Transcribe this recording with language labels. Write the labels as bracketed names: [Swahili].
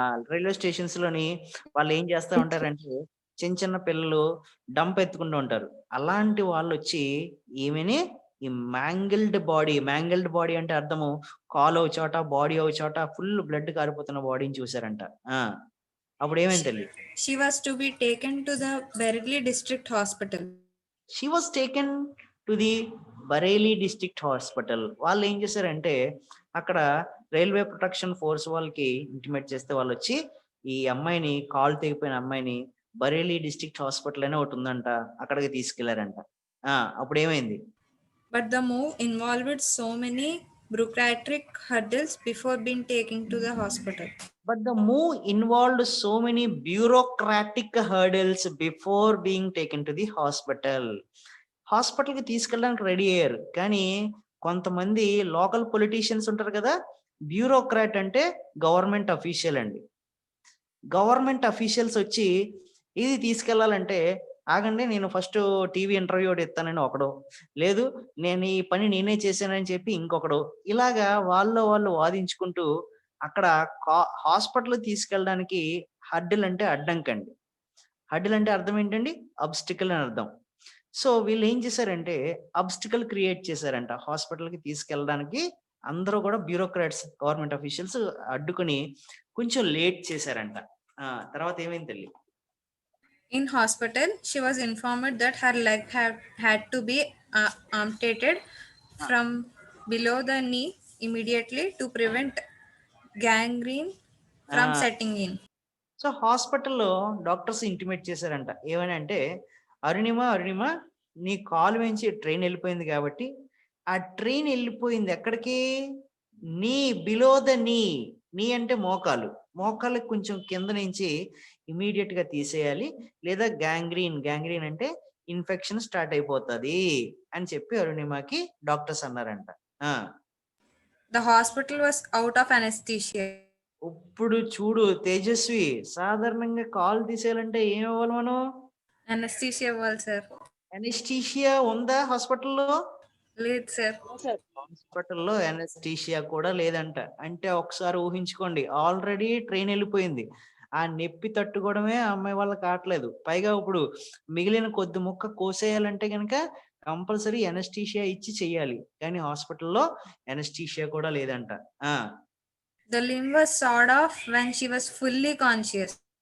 [Telugu] Railway stations లోని వాళ్ళు ఏం చేస్తా ఉంటారంటే చిన్న చిన్న పిల్లలు డంప్ ఎత్తుకుంటూ ఉంటారు. అలాంటి వాళ్ళు వచ్చి ఈమెని ఈ మ్యాంగిల్డ్ బాడీ అంటే అర్థము కాలు ఒక చోట, బాడీ ఒక చోట, ఫుల్ బ్లడ్ కారిపోతున్న బాడీని చూసారంట. అప్పుడు ఏమైంది తల్లి? [English] She was to be taken to the Bareilly District Hospital. She was taken to the Bareilly district hospital. [Telugu] వాళ్ళు ఏం చేశారంటే అక్కడ రైల్వే ప్రొటెక్షన్ ఫోర్స్ వాళ్ళకి ఇంటిమేట్ చేస్తే వాళ్ళు వచ్చి ఈ అమ్మాయిని, కాలు తెగిపోయిన అమ్మాయిని బరేలీ డిస్ట్రిక్ట్ హాస్పిటల్ అనే ఒకటి ఉందంట, అక్కడికి తీసుకెళ్లారంట. అప్పుడు ఏమైంది? [English] But the move involved so many bureaucratic hurdles before being taken to the hospital. But the move involved so many bureaucratic hurdles before being taken to the hospital. [Telugu] Hospital కి తీసుకెళ్ళడానికి ready అయ్యారు, కానీ కొంతమంది లోకల్ పొలిటీషియన్స్ ఉంటారు కదా, bureaucrat అంటే government official అండి. Government officials వచ్చి ఇది తీసుకెళ్లాలంటే ఆగండి నేను ఫస్ట్ టీవీ ఇంటర్వ్యూ ఒకటి ఇస్తానని ఒకడు, లేదు నేను ఈ పని నేనే చేశానని చెప్పి ఇంకొకడు, ఇలాగా వాళ్ళు వాదించుకుంటూ అక్కడ హాస్పిటల్ తీసుకెళ్ళడానికి హడ్డిల్ అంటే అడ్డంకండి. హడ్డిల్ అంటే అర్థం ఏంటండి? అబ్స్టికల్ అని అర్థం. సో వీళ్ళు ఏం చేశారంటే అబ్స్టికల్ క్రియేట్ చేశారంట హాస్పిటల్కి తీసుకెళ్ళడానికి. అందరూ కూడా బ్యూరోక్రాట్స్, గవర్నమెంట్ అఫీషియల్స్ అడ్డుకుని కొంచెం లేట్ చేశారంట. తర్వాత ఏమైంది తల్లి? [English] In hospital, she was informed that her leg had to be amputated from below the knee immediately to prevent gangrene from setting in. [Telugu] So హాస్పిటల్లో డాక్టర్స్ ఇంటిమేట్ చేశారంట. ఏమని అంటే, అరుణిమ నీ కాలు వెంచి ట్రైన్ వెళ్ళిపోయింది కాబట్టి ఆ ట్రైన్ వెళ్ళిపోయింది ఎక్కడికి? నీ [English] below the knee [Telugu] అంటే మోకాళ్ళకి కొంచెం కింద నుంచి ఇమీడియట్ గా తీసేయాలి, లేదా గ్యాంగ్రీన్ అంటే ఇన్ఫెక్షన్ స్టార్ట్ అయిపోతుంది అని చెప్పి అరుణిమకి డాక్టర్స్ అన్నారంట. [English] The hospital was out of anesthesia. [Telugu] ఇప్పుడు చూడు తేజస్వి, సాధారణంగా కాలు తీసేయాలంటే ఏం ఇవ్వాలి మనం? Anesthesia ఇవ్వాలి సార్. అనెస్థీషియా ఉందా హాస్పిటల్లో? లేదు సార్. హాస్పిటల్లో అనెస్థీషియా కూడా లేదంట. అంటే ఒకసారి ఊహించుకోండి, ఆల్రెడీ ట్రైన్ వెళ్ళిపోయింది, ఆ నొప్పి తట్టుకోవడమే అమ్మాయి వాళ్ళకి కావట్లేదు, పైగా ఇప్పుడు మిగిలిన కొద్ది ముక్క కోసేయాలంటే కనుక కంపల్సరీ అనెస్థీషియా ఇచ్చి చెయ్యాలి, కానీ హాస్పిటల్లో అనెస్థీషియా కూడా లేదంట. [English] The limb was sawed off when she was fully conscious.